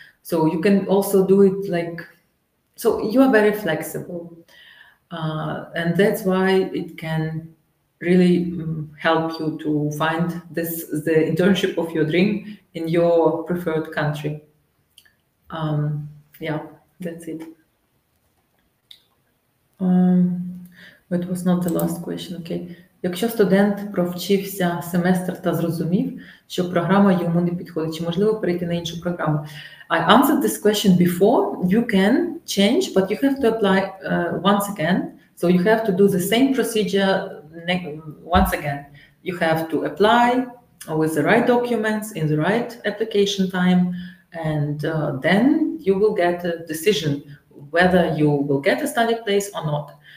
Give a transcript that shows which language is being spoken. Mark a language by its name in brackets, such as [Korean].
[English] So you can also do it like, so you are very flexible, and that's why it can really help you to find the internship of your dream in your preferred country. Yeah, that's it. It was not the last question, okay. [Ukrainian] Якщо студент провчився семестр та зрозумів, що програма йому не підходить, чи можливо перейти на іншу програму? [English] I answered this question before. You can change, but you have to apply once again. So you have to do the same procedure once again. You have to apply with the right documents in the right application time, and then you will get a decision whether you will get a study place or not.